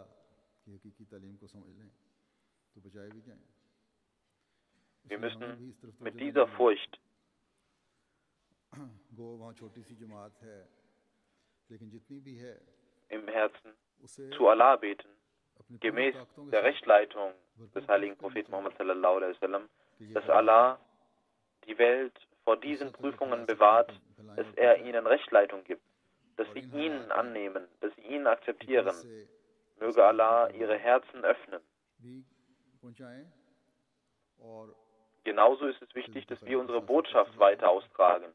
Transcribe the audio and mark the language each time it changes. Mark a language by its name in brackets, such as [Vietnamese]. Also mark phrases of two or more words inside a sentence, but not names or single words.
[German] Wir müssen mit dieser Furcht im Herzen zu Allah beten, gemäß der Rechtleitung des heiligen Propheten Muhammad [Arabic] صلى الله عليه وسلم, [German] dass Allah die Welt vor diesen Prüfungen bewahrt, dass er ihnen Rechtleitung gibt, dass sie ihn annehmen, dass sie ihn akzeptieren. Möge Allah ihre Herzen öffnen. Genauso ist es wichtig, dass wir unsere Botschaft weiter austragen.